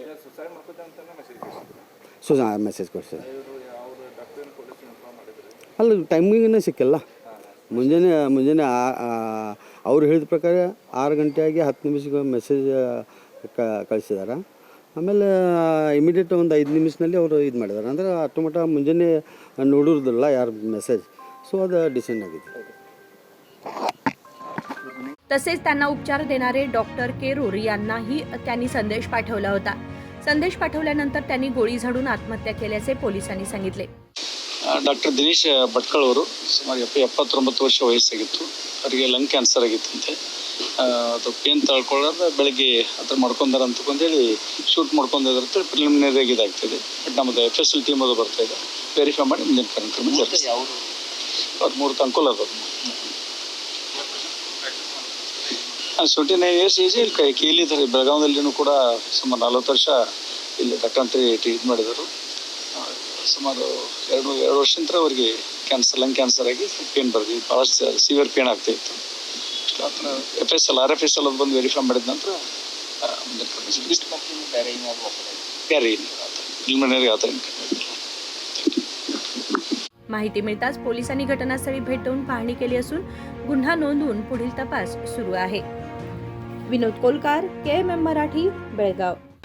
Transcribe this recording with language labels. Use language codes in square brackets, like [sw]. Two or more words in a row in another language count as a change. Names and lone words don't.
[kn] ಮೆಸೇಜ್ ಕೊಡ್ಸಿದ್ರು. ಅಲ್ಲ, ಟೈಮಿಂಗೇ ಸಿಕ್ಕಿಲ್ಲ. ಮುಂಜಾನೆ ಅವ್ರು ಹೇಳಿದ ಪ್ರಕಾರ 6 ಗಂಟೆ ಆಗಿ 10 ನಿಮಿಷಕ್ಕೆ ಮೆಸೇಜ್ ಕಳಿಸಿದ್ದಾರೆ. ಆಮೇಲೆ ಇಮಿಡಿಯೇಟ್ ಒಂದು 5 ನಿಮಿಷದಲ್ಲಿ ಅವರು ಇದು ಮಾಡಿದ್ದಾರೆ. ಅಂದರೆ ಅಷ್ಟಮಟ್ಟ ಮುಂಜಾನೆ ನೋಡಿರೋದಿಲ್ಲ ಯಾರು ಮೆसेज, सो ಅದು डिसिजन आಗಿದೆ. [mr] तसेच त्यांना उपचार देणारे डॉक्टर केरूर यांनाही त्यांनी संदेश पाठवला होता. संदेश पाठवल्यानंतर त्यांनी गोळी झाडून आत्महत्या केल्याचे पोलिसांनी सांगितले. [kn] ಡಾಕ್ಟರ್ ದಿನೇಶ್ ಭಟ್ಕಳ್ ಅವರು ಸುಮಾರು 79 ವರ್ಷ ವಯಸ್ಸಾಗಿತ್ತು. ಅವರಿಗೆ [en] lung cancer [kn] ಆಗಿತ್ತಂತೆ. ಅದು ಪೇನ್ ತಳ್ಕೊಳ್ಳೋದು ಬೆಳಗ್ಗೆ ಹತ್ರ ಮಾಡ್ಕೊಂಡಾರ ಅಂತಂದೇಳಿ ಶೂಟ್ ಮಾಡ್ಕೊಂಡಿದ್ರಂತೆ. ಪ್ರಿಲಿಮಿನರಿ ಆಗಿ ಇದಾಗ್ತಿದೆ. ಬಟ್ ನಮ್ಮದು FSL ಟೀಮ್ ಅದು ಬರ್ತಾ ಇದೆ, ವೆರಿಫೈ ಮಾಡಿ ಮುಂದಿನ ಕಾರ್ಯಕ್ರಮ ಜರುಗಿಸ್ತೀವಿ. ಅವ್ರು 3 ಅಂಕೋಲ ಅದಾರು. 29 [en] years age. [kn] ಇಲ್ಲಿ KLE ಇದ್ದಾರೆ. ಬೆಳಗಾವಿಯಲ್ಲಿನೂ ಕೂಡ ಸುಮಾರು 40 ವರ್ಷ ಇಲ್ಲಿ ಡಾಕ್ಟರ್ ಇದು ಮಾಡಿದರು. ಸುಮಾರು 2 ವರ್ಷದಿಂದ ಅವರಿಗೆ [en] lung cancer [kn] ಆಗಿ ಪೇನ್ ಬರ್ದಿದ್ದು, ಭಾಳ [en] severe pain [kn] ಆಗ್ತಾ ಇತ್ತು. RFSL ಅದು ಬಂದು ವೆರಿಫೈ ಮಾಡಿದ ನಂತರ [mr] माहिती मिळताच पोलिसांनी घटनास्थळी भेट देऊन पाहणी केली असून गुन्हा नोंदवून पुढील तपास सुरू आहे. विनोद कोलकार, KMM मराठी, बेळगाव.